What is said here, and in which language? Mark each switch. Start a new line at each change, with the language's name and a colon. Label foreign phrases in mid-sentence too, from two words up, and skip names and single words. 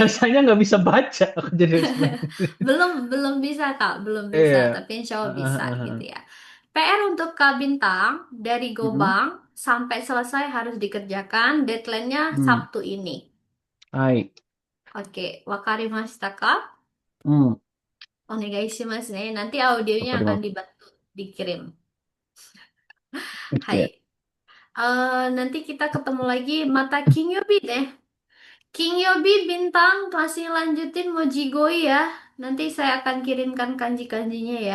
Indonesian: biasanya nggak bisa baca aku jadi harus banyak. Belum belum bisa Kak, belum bisa, Iya. tapi
Arabic: إن شاء الله Ah,
Indonesian: bisa ah, gitu ah. ya. PR untuk Kak Bintang dari Mm-mm. Gobang sampai selesai harus dikerjakan. Deadline-nya Hmm. Sabtu ini. Hai. Oke,
Japanese: 分かりましたか? Hmm. お願いしますね.
Indonesian: Nanti audionya akan Apa dibantu dikirim. Hai. Oke. Nanti kita ketemu lagi
Japanese: また金曜日
Indonesian: deh. King Yobi Bintang masih lanjutin Mojigoi ya. Nanti saya akan kirimkan kanji-kanjinya ya.